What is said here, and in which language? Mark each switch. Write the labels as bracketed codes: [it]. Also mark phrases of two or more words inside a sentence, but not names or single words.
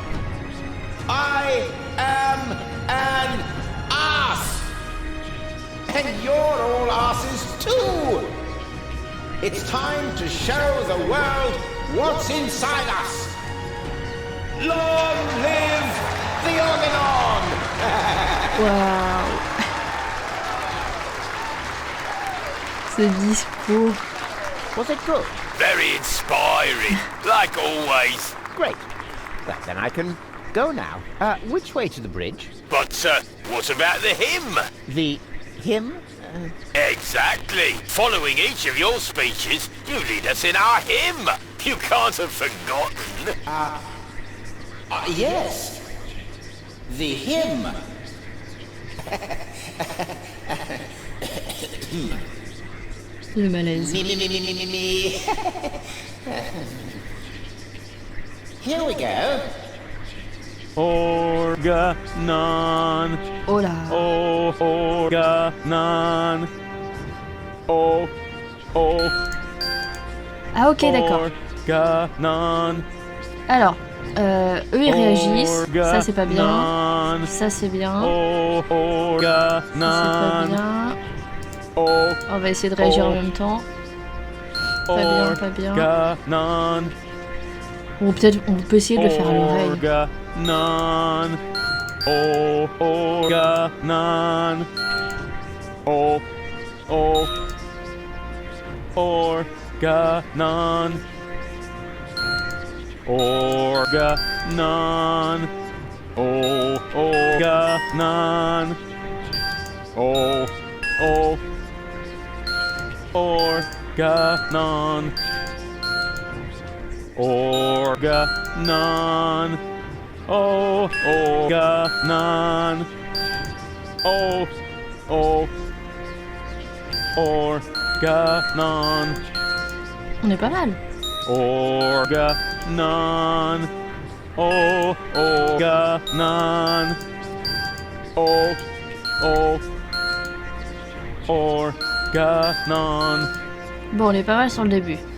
[en] I am an ass! And you're all asses too! It's time to show the world what's inside us! Long live the on! [fr] Waouh! Ce discours. [en] Was it good? Very inspiring, like always. Great. Well, then I can go now. Which way to the bridge? But what about the hymn? The him? Exactly. Following each of your speeches, you lead us in our hymn. You can't have forgotten. Yes. The hymn. [fr] Le malaise. [en] Me. Here we go. [fr] Organon. Oh là. Organon. Oh. Ah ok, d'accord. Organon. Alors, eux ils réagissent. Ça c'est pas bien. Organon. Ça c'est bien. Organon. Ça c'est pas bien. Oh. On va essayer de réagir en même temps. Pas bien, pas bien. Organon. Ou peut-être on peut essayer de le faire à l'oreille. Organon. Organon. Oh. Organon. Organon. Organon. Organon. Organon. Organon. Organon. On est pas mal. Organon. Organon. Organon. Bon, on est pas mal sur le début.